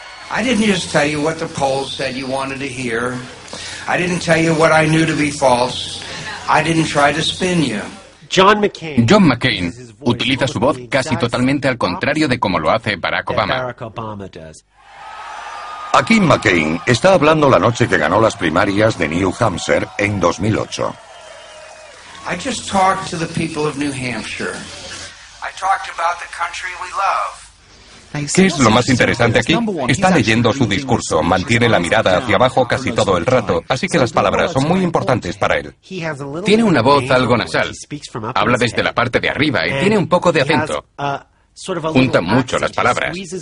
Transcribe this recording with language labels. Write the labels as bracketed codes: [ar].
[en] I didn't just tell you what the polls said you wanted to hear. I didn't tell you what I knew to be false. I didn't try to spin you. [es] John McCain utiliza su voz casi totalmente al contrario de como lo hace Barack Obama. Aquí McCain está hablando la noche que ganó las primarias de New Hampshire en 2008. [en] I just talked to the people of New Hampshire. I talked about the country we love. [es] ¿Qué es lo más interesante aquí? Está leyendo su discurso, mantiene la mirada hacia abajo casi todo el rato, así que las palabras son muy importantes para él. Tiene una voz algo nasal, habla desde la parte de arriba y tiene un poco de acento. Junta mucho las palabras.